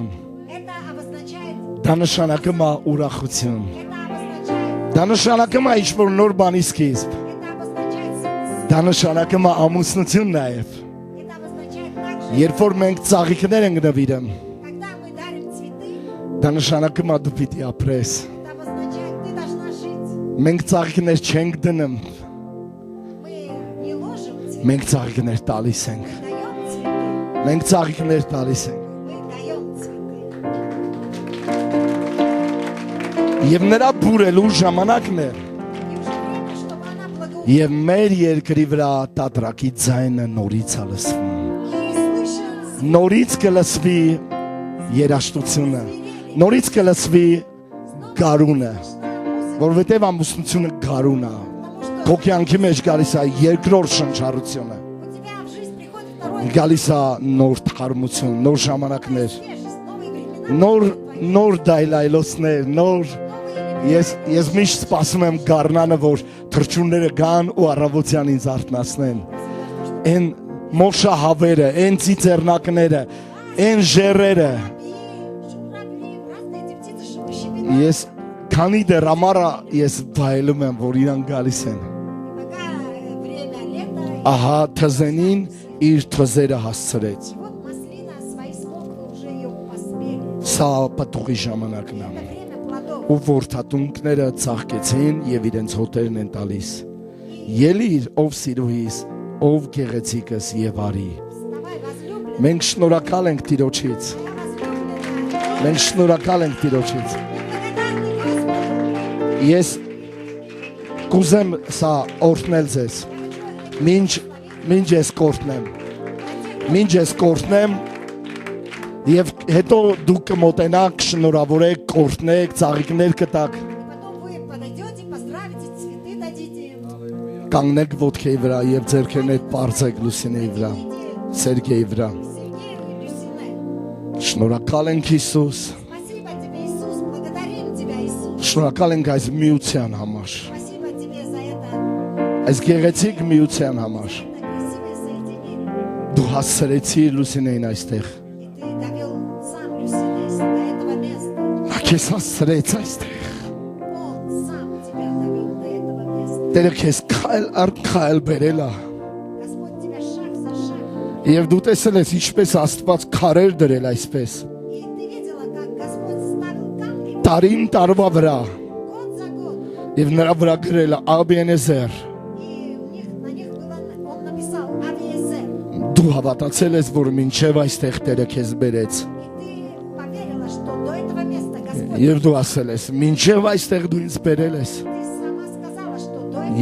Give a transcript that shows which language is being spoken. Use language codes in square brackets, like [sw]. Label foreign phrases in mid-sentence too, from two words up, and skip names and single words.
[ru] Это обозначает. [hy] Դա նշանակում է ուրախություն։ [ru] Это обозначает. [hy] Դա նշանակում է ինչ-որ նոր բանի սկիզբ։ [ru] Это обозначает. [hy] Դա նշանակում է ամուսնություն նաև։ [ru] Это обозначает также, [hy] Երբ որ մենք ծաղիկներ ենք նվիրում, [ru] когда мы дарим цветы, [hy] դա նշանակում է դու պիտի ապրես։ [ru] это обозначает, ты должна жить. [hy] Մենք ծաղիկներ չենք դնում, [ru] Мы не ложим цветы, [hy] մենք ծաղիկներ տալիս ենք։ [ru] мы даем цветы. [hy] Մենք ծաղիկներ տալիս ենք։ [ru] Мы даем цветы. [hy] Եվ նրա բուրելու ժամանակն է, [ru] И уже время, чтобы она благоухала. [hy] եւ մեր երկրի վրա տատրակի ձայնը նորից է լսվում։ [ru] И слышен [hy] Նորից կլսվի երաշտությունը, նորից կլսվի գարունը, [ru] музыка, [hy] որովհետեւ ամուսնությունը գարուն է։ [ru] потому что [hy] Քո կյանքի մեջ գալիս է երկրորդ շնչառությունը, [ru] у тебя в жизнь приходит второй [hy] գալիս է նոր թարմություն, նոր ժամանակներ, [ru] свежесть, новые времена, [hy] նոր դայլայլոցներ, նոր [ru] новые [hy] ես միշտ սպասում եմ գառնանը, որ թրջունները գան ու առավոտյան ինձ արթնացնեն։ Այն մոշահավերը, այն ծիծեռնակները, այն ժերերը, [ru] журавли, разные эти птицы, чтобы щебетали. [hy] ես քանի դեռ ամառը ես վայելում եմ, որ իրան գալիս են։ [ru] Пока время лета, [hy] Ահա թզենին իր թզերը հասցրեց։ [ru] и вот маслина свои смоквы уже ее поспели. [hy] Սա պատուղի ժամանակն է։ [ru] Это время плодов. [hy] Ու որդատունքները ծաղկեցին եւ իրենց հոտերն են տալիս։ Ելիր, ով սիրուհիս, ով գեղեցիկս եւ արի։ [ru] Вставай, возлюбленный, [hy] Մենք շնորհակալ ենք Տիրոջից։ [ru] моя возлюбленная. [hy] Մենք շնորհակալ ենք Տիրոջից։ [ru] Благодарны Господу. [hy] Ես կուզեմ սա օրհնել ձեզ։ Մինչ ես կորտնեմ։ Մինչ ես կորտնեմ եւ հետո դուք կմոտենաք, շնորհավորեք, կորտնեք, ծաղիկներ կտաք, [ru] И потом вы подойдете, поздравите, цветы дадите им. [hy] կանգնեք ոտքերի վրա եւ ձեռքերներ բարձեք Լուսինեի վրա, Սերգեյի վրա։ [ru] Сергею и Люсине. [hy] Շնորհակալ ենք Հիսուս, [ru] Спасибо тебе, Иисус. Благодарим тебя, Иисус. [hy] շնորհակալ ենք այս միության համար, [ru] Спасибо тебе за это, [hy] այս գեղեցիկ միության համար։ [ru] это красивое соединение. [hy] Դու հասցրեցիր Լուսինեին այստեղ։ [ru] И ты довел сам Люсине до этого места. [hy] Նա քեզ հասցրեց այստեղ։ [ru] Он сам тебя довел до этого места. [hy] Տերը քեզ քայլ առ քայլ բերել է։ [ru] Господь тебя шаг за шагом. [hy] Եվ դու տեսել ես ինչպես Աստված քարեր դրել այսպես։ [ru] И ты видела, как Господь ставил камни [hy] Տարին տարվա վրա [ru] год за годом. [hy] եւ нրա վրա գրել է Աբիենեզեր։ [ru] И на них было, он написал Авиезер. [hy] Դու հավատացել ես, որ մինչև այստեղ Տերը քեզ բերեց։ [ru] И ты поверила, что до этого места Господь. [hy] Եվ դու ասել ես, մինչև այստեղ դու ինձ բերել ես։ [ru] Ты сама сказала, что до этого.